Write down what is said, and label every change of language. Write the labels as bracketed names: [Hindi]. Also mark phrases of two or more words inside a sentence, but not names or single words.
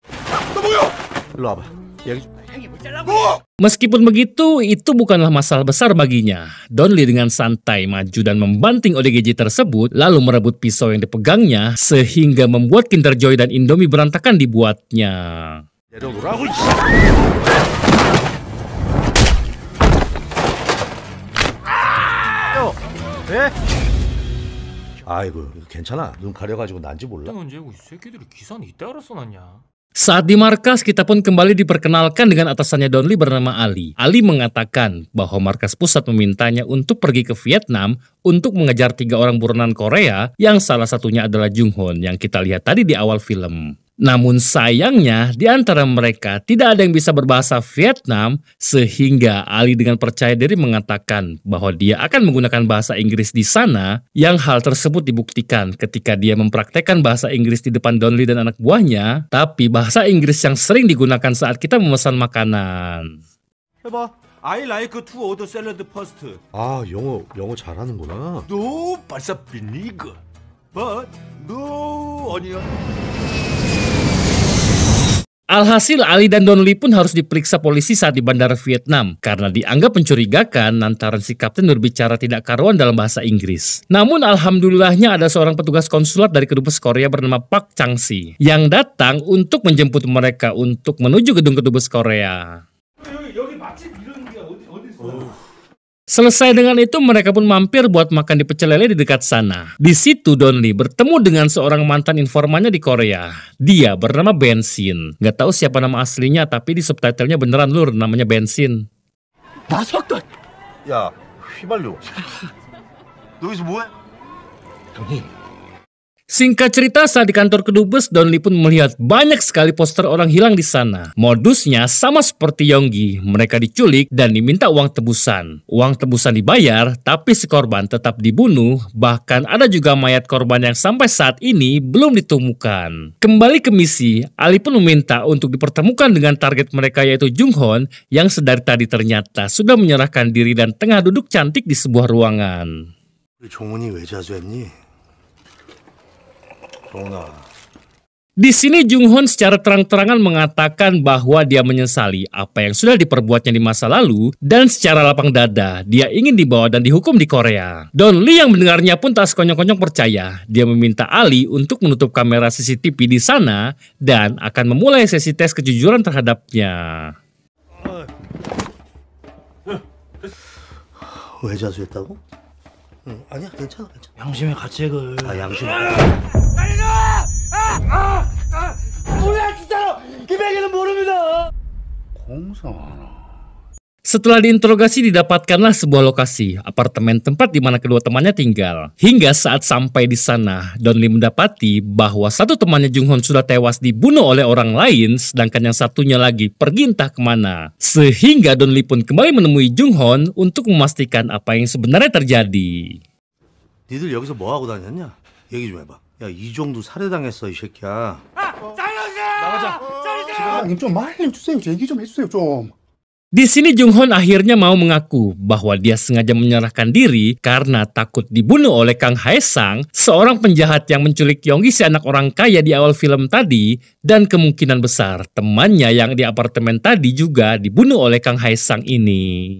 [Indonesian] Meskipun begitu, itu bukanlah masalah besar baginya. Don Lee dengan santai maju dan membanting ODGJ tersebut, lalu merebut pisau yang dipegangnya, sehingga membuat Kinder Joy dan Indomie berantakan dibuatnya. [Korean] 아이고, 괜찮아. 눈 가려가지고 난지 몰라. [Indonesian] Saat di markas, kita pun kembali diperkenalkan dengan atasannya Don Lee bernama Ali. Ali mengatakan bahwa markas pusat memintanya untuk pergi ke Vietnam untuk mengejar 3 orang buronan Korea, yang salah satunya adalah Junghon yang kita lihat tadi di awal film. Namun sayangnya, di antara mereka tidak ada yang bisa berbahasa Vietnam, sehingga Ali dengan percaya diri mengatakan bahwa dia akan menggunakan bahasa Inggris di sana, yang hal tersebut dibuktikan ketika dia mempraktekkan bahasa Inggris di depan Don Lee dan anak buahnya, tapi bahasa Inggris yang sering digunakan saat kita memesan makanan. [Korean] 해봐. [English] I like to order salad first. [Korean] 아, 영어 잘하는구나. [English] No 발사 vinegar. But no onion. [Indonesian] Alhasil, Ali dan Don Lee pun harus diperiksa polisi saat di bandara Vietnam karena dianggap mencurigakan lantaran si kapten berbicara tidak karuan dalam bahasa Inggris. Namun alhamdulillahnya ada seorang petugas konsulat dari kedubes Korea bernama Park Chang-si yang datang untuk menjemput mereka untuk menuju gedung kedubes Korea. Selesai dengan itu, mereka pun mampir buat makan di pecel lele di dekat sana. Di situ Don Lee bertemu dengan seorang mantan informannya di Korea. Dia bernama Bensin. Gak tahu siapa nama aslinya, tapi di subtitlenya beneran lur, namanya Bensin. [Korean] 나섰다. 야, 휘발유. 너 여기서 뭐해? 형님. [Indonesian] Singkat cerita, saat di kantor Kedubes, Don Lee pun melihat banyak sekali poster orang hilang di sana. Modusnya sama seperti Yonggi, mereka diculik dan diminta uang tebusan. Uang tebusan dibayar, tapi si korban tetap dibunuh, bahkan ada juga mayat korban yang sampai saat ini belum ditemukan. Kembali ke misi, Ali pun meminta untuk dipertemukan dengan target mereka yaitu Jung Hon, yang sedari tadi ternyata sudah menyerahkan diri dan tengah duduk cantik di sebuah ruangan. [Korean] 종훈이 왜 자수했니? [Indonesian] Di sini Jung Hon secara terang-terangan mengatakan bahwa dia menyesali apa yang sudah diperbuatnya di masa lalu dan secara lapang dada dia ingin dibawa dan dihukum di Korea. Don Lee yang mendengarnya pun tak sekonyong-konyong percaya. Dia meminta Ali untuk menutup kamera CCTV di sana dan akan memulai sesi tes kejujuran terhadapnya. [Korean] 왜 자수했다고? 아니야, 괜찮아. 양심의 가책을. 아, 양심. 뭐야 진짜로 김혜기는 모릅니다. 공성하나. [Indonesian] Setelah diinterogasi didapatkanlah sebuah lokasi, apartemen tempat di mana kedua temannya tinggal. Hingga saat sampai di sana, Don Lee mendapati bahwa satu temannya Jung Hon sudah tewas dibunuh oleh orang lain, sedangkan yang satunya lagi pergi entah kemana. Sehingga Don Lee pun kembali menemui Jung Hon untuk memastikan apa yang sebenarnya terjadi. [Korean] 니들 여기서 뭐 하고 다녔냐? 얘기 좀 해봐. 야, 이종도 살해당했어, 이 새끼야. 사장님 좀 말 좀 주세요. 얘기 좀 해주세요 좀. [Indonesian] Di sini Jung Hon akhirnya mau mengaku bahwa dia sengaja menyerahkan diri karena takut dibunuh oleh Kang Hae Sang, seorang penjahat yang menculik Yonggi si anak orang kaya di awal film tadi, dan kemungkinan besar temannya yang di apartemen tadi juga dibunuh oleh Kang Hae Sang ini.